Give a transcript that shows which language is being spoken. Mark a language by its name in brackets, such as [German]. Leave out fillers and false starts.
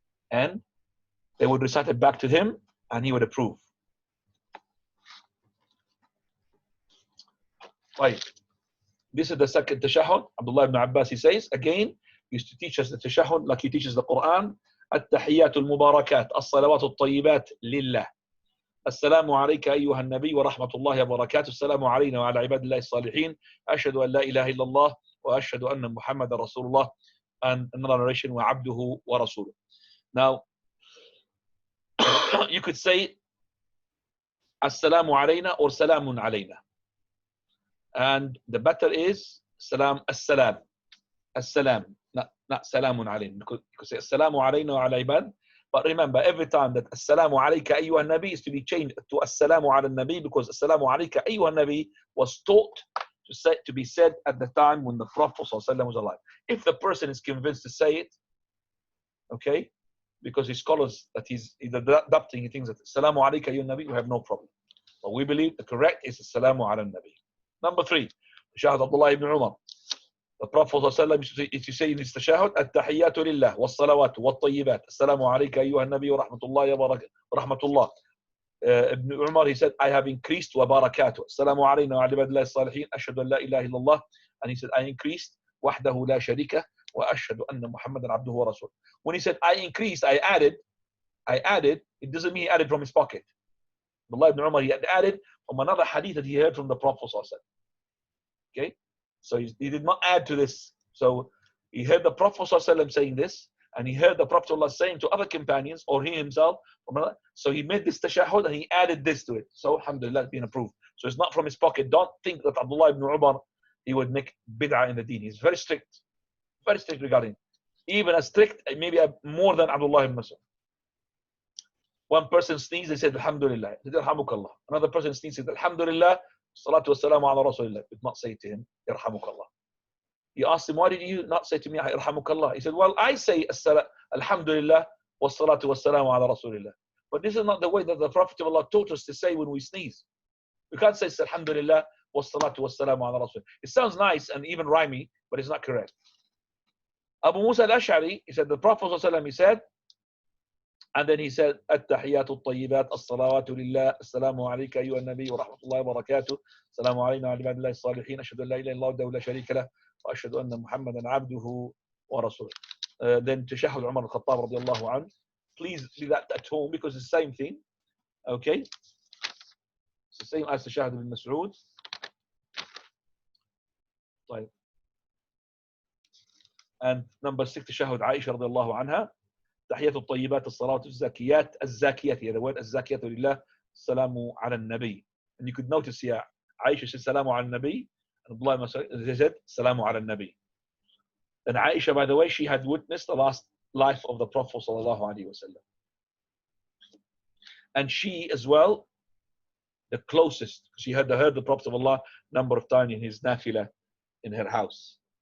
[English] And they would recite it back to him and he would approve. Right. This is the second tashahhud. Abdullah ibn Abbas, he says, again, he used to teach us the tashahhud like he teaches the Quran. [Arabic] التحيات المباركات الصلوات الطيبات لله. [English] السلام عليك أيها النبي ورحمة الله وبركاته السلام علينا وعلى عباد الله الصالحين أشهد أن لا إله إلا الله وأشهد أن محمد رسول الله. And another narration [Arabic] وعبده ورسوله. [English] Now you could say [Arabic] السلام علينا [English] or [Arabic] سلام علينا, [English] and the better is salam [Arabic] السلام السلام, [English] not سلام علينا. You could say [Arabic] السلام علينا وعلى عباد. [English] But remember, every time that Assalamu alayka ayyuha nabi is to be changed to Assalamu ala nabi, because Assalamu alayka ayyuha nabi was taught to be said at the time when the Prophet was alive. If the person is convinced to say it, okay, because his scholars that he's adopting, he thinks that Assalamu alayka ayyuha nabi, you have no problem. But we believe the correct is Assalamu ala nabi. Number 3, Shaykh Abdullah ibn Umar. The Prophet ﷺ used to say in his tashahhud, [Arabic] التحيات لله والصلوات والطيبات السلام عليك أيها النبي ورحمة الله ورحمة الله. [English] Ibn Umar, he said, I have increased [Arabic] وبركاته السلام علينا وعلى عباد الله الصالحين أشهد أن لا إله إلا الله. [English] And he said, I increased [Arabic] وحده لا شريك وأشهد أن محمدا عبده ورسوله. [English] When he said I increased, I added, it doesn't mean he added from his pocket. Abdullah ibn Umar, he had added from another hadith that he heard from the Prophet ﷺ. Okay. So he did not add to this. So he heard the Prophet ﷺ saying this, and he heard the Prophet ﷺ saying to other companions, or he himself. So he made this tashahhud and he added this to it. So alhamdulillah, it's been approved. So it's not from his pocket. Don't think that Abdullah ibn Umar, he would make bid'ah in the deen. He's very strict regarding it. Even as strict, maybe more than Abdullah ibn Mas'ud. One person sneezed, they said alhamdulillah. He said yarhamukallah. Another person sneezed, said alhamdulillah. Salatu wassalamu ala rasulillah. Did not say to him, Yarhamukallah. He asked him, why did you not say to me, Yarhamukallah? He said, well, I say Alhamdulillah wassalatu wassalamu ala rasulillah. But this is not the way that the Prophet of Allah taught us to say when we sneeze. We can't say Alhamdulillah wassalatu wassalamu ala rasulillah. It sounds nice and even rhymey, but it's not correct. [Arabic] Abu Musa al-Ash'ari, he said, the Prophet ﷺ, he said, and then he said, التحيات الطيبات الصلوات لله السلام عليك أيها النبي ورحمة الله وبركاته السلام علينا وعلى عباد الله الصالحين أشهد أن لا إله إلا الله وحده لا شريك له وأشهد أن محمدا عبده ورسوله. [English] Then [Arabic] تشهد عمر الخطاب رضي الله عنه. [English] Please do that at home because it's the same thing. Okay, it's the same as تشهد ibn Mas'ud. [Arabic] طيب. [English] And number 6 [Arabic] تشهد عائشة رضي الله عنها. تحيات الطيبات الصلوات الزاكيات [English] here the word [Arabic] الزاكيات لله السلام على النبي. [English] And you could notice here Aisha said [Arabic] السلام على النبي [English] and Abdullah said السلام على النبي. And Aisha, by the way, she had witnessed the last life of the Prophet sallallahu alaihi wasallam, and she as well the closest, she had heard the Prophet of Allah number of times in his nafila in her house.